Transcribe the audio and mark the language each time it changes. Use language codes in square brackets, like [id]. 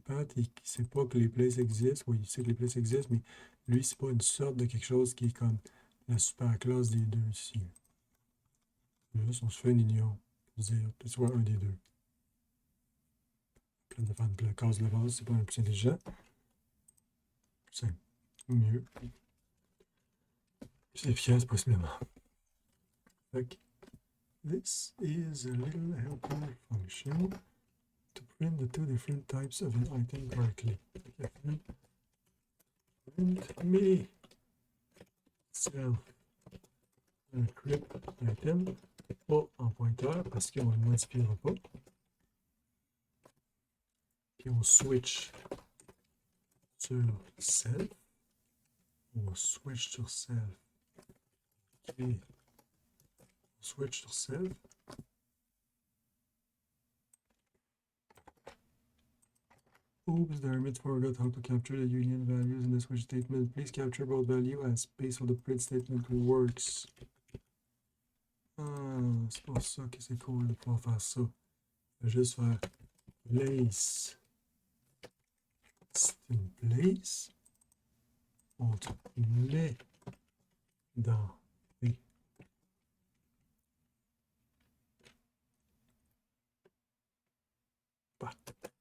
[fr] Path, il ne sait pas que les places existent. Oui, il sait que les places existent, mais lui, c'est pas une sorte de quelque chose qui est comme la super classe des deux ici. Juste, on se fait une union pour dire que ce soit un des deux. Plein de faire une case de base, c'est pas un plus intelligent. Plus simple. Mieux. plus efficace possiblement. [en] Donc, this is a little helper function to print the two different types of an item correctly. Print me self encrypt item, [fr] pas en pointeur parce qu'on ne le modifiera pas. Puis on switch sur self. On va switch sur self. Okay. Switch sur self. [en] Oops, Dermot forgot how to capture the union values in the switch statement. Please capture both value as space so the print statement works. [fr] Ah, c'est pour ça que c'est cool de pouvoir faire ça. Je vais juste faire place. C'est une place. On te met dans les pattes.